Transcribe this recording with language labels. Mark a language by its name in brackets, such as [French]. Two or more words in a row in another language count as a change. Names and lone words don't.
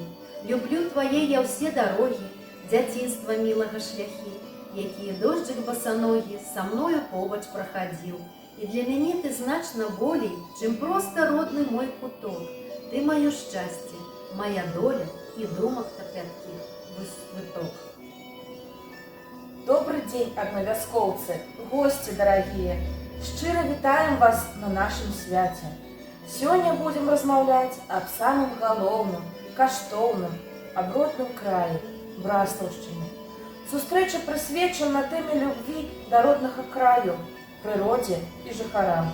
[Belarusian] Люблю твае я ўсе дарогі, дзяцінства мілага шляхі, якія дожджык басаногі са мною побач прахадзіў. І для мяне ты значна болей, чым проста родны мой куток. Ты маё шчасце, моя доля і думак таких выток. [Russian] Добрый день, аднавяскоўцы, гости дорогие. [Belarusian] Шчыра вітаем вас на нашым свяце. Сёння будем размаўляць аб самым галоўным, каштоўным, аб родным краі, Браслаўшчыне. Сустрэча прысвечана тэме любві да роднага краю, прыродзе і жыхарам.